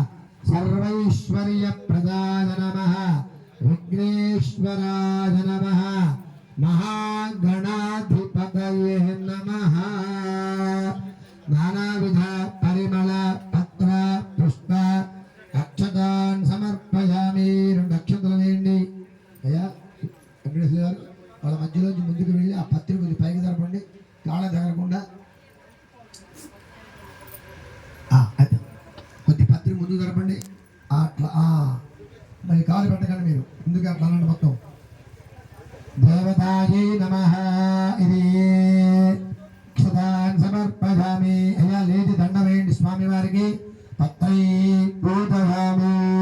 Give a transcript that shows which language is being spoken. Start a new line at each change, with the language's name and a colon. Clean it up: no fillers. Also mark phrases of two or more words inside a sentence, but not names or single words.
Sanskrit: सर्वैश्वर्यप्रदाय नमः विघ्नेश्वराय नमः महागणाधिपतये नमः नानाविध परिमल पत्र पुष्प अक्षतान् समर्पयामि
Telugu: రెండు అక్షతలు వేయండి అయ్యా వెంకటేశ్వర గారు వాళ్ళ మధ్యలోంచి ముందుకు వెళ్ళి ఆ పత్రి కొద్ది పైకి జరపండి కాళ్ళ తగలకుండా అది కొద్ది పత్రి ముందుకు జరపండి అట్లా మరి కాలు పెట్టకండి మీరు ముందుగా అట్లా మొత్తం
Sanskrit: దేవతాయై నమః
Telugu: ఇది
Sanskrit: అక్షతాన్ సమర్పయామి
Telugu: అయ్యా లేచి దండ వేయండి స్వామి వారికి
Sanskrit: పత్రై పూజయామి